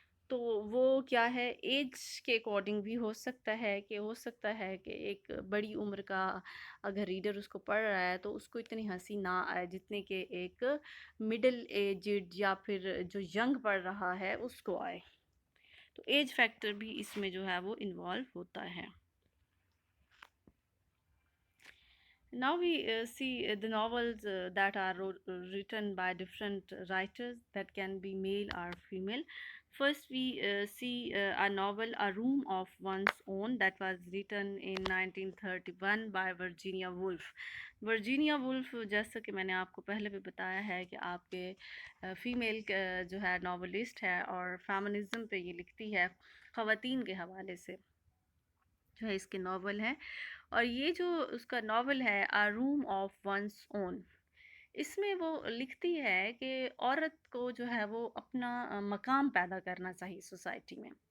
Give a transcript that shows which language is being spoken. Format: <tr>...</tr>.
<ur>تو وہ کیا ہے ایج کے اکارڈنگ بھی ہو سکتا ہے کہ ایک بڑی عمر کا اگر ریڈر اس کو پڑھ رہا ہے تو اس کو اتنی ہنسی نہ آئے جتنے کہ ایک مڈل ایجڈ یا پھر جو ینگ پڑھ رہا ہے اس کو آئے. تو ایج فیکٹر بھی اس میں جو ہے وہ انوالو ہوتا ہے.</ur> <en>Now we see the novels that are written by different writers, that can be male or female. First, we see a novel, A Room of One's Own, that was written in 1931 by Virginia Woolf.</en> <ur>Virginia wolf جیسا کہ میں نے آپ کو پہلے بھی بتایا ہے کہ آپ کے فیمیل جو ہے ناولسٹ ہے اور فیمنزم پہ یہ لکھتی ہے، خواتین کے حوالے سے جو ہے اس کے ناول ہیں. اور یہ جو اس کا ناول ہے آ روم آف ونس اون، اس میں وہ لکھتی ہے کہ عورت کو جو ہے وہ اپنا مقام پیدا کرنا چاہیے سوسائٹی میں.</ur>